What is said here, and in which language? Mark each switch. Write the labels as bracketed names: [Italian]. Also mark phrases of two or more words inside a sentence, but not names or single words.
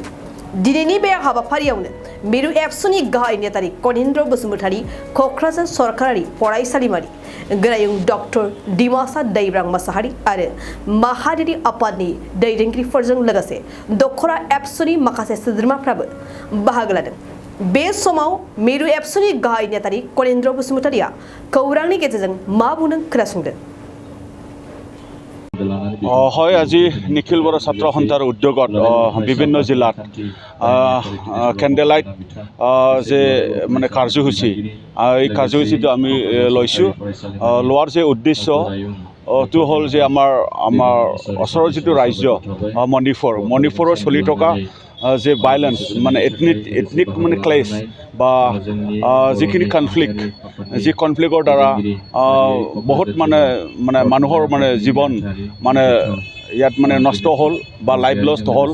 [Bodo] दिनैनि बे हाबाफारियावनो मिरु एबसुनि गाहाय नेतारि कनिन्द्र बसुमतारी, क'क्राझार सरकारारि फरायसालिमानि गोरायुं डक्टर डिमासा दैब्रां मोसाहारि आरो माहारियारि आफादनि दैदेनगिरिफोरजों लोगोसे दखरा एबसुनि माखासे सोद्रोमाफ्राबो बाहागो लादों। बे समाव मिरु एबसुनि गाहाय नेतारि कनिन्द्र बसुमतारीया खौरांनि गेजेरजों मा बुंदों खोनासंदो। [Assamese] হয়, আজি নিখিল বড়ো ছাত্ৰ সন্থাৰ উদ্যোগত বিভিন্ন জিলাত কেণ্ডেলাইট যে মানে কাৰ্যসূচী এই কাৰ্যসূচীটো আমি লৈছোঁ। লোৱাৰ যে উদ্দেশ্যটো হ'ল যে আমাৰ ওচৰৰ যিটো ৰাজ্য মণিপুৰৰ চলি থকা যে ভাইলেন্স মানে এথনিক মানে ক্লেশ বা যিখিনি কনফ্লিক্ট যি কনফ্লিক্টৰ দ্বাৰা বহুত মানে মানুহৰ মানে জীৱন মানে ইয়াত মানে নষ্ট হ'ল বা [English] life lost [Assamese] হ'ল।